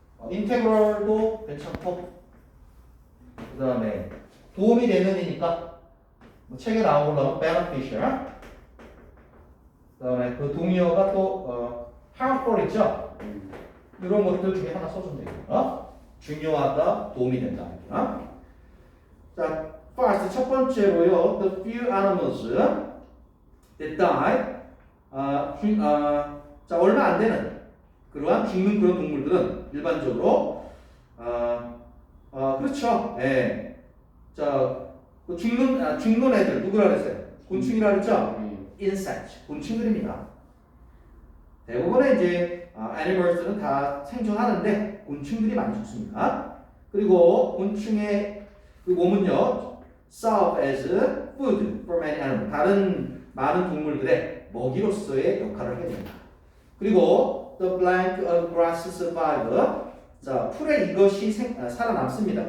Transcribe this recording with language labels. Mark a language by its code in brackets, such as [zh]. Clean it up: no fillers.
[ko] integral도 괜찮고, 그 다음에 도움이 되는이니까 뭐 책에 나온 걸로 beneficial. 그 다음에 그 동의어가 또 harmful 있죠? 이런 것들 중에 하나 써주면 되겠다. 중요하다, 도움이 된다. 자, first 첫 번째로요. [en] The few animals that die. [ko] 자, 얼마 안 되는 그러한 죽는 그런 동물들은 일반적으로 그렇죠. 예. 자, 그 죽는 애들 누구라 그랬어요? 곤충이라 그랬죠? insect, 곤충들입니다. 대부분의 이제 animals들은 다 생존하는데 곤충들이 많이 죽습니다. 그리고 곤충의 그 몸은요, [en] serve as food for many animals. [ko] 다른 많은 동물들의 먹이로서의 역할을 하게 됩니다. 그리고 [en] the blank of grass survive. [ko] 자, 풀에 이것이 살아남습니다.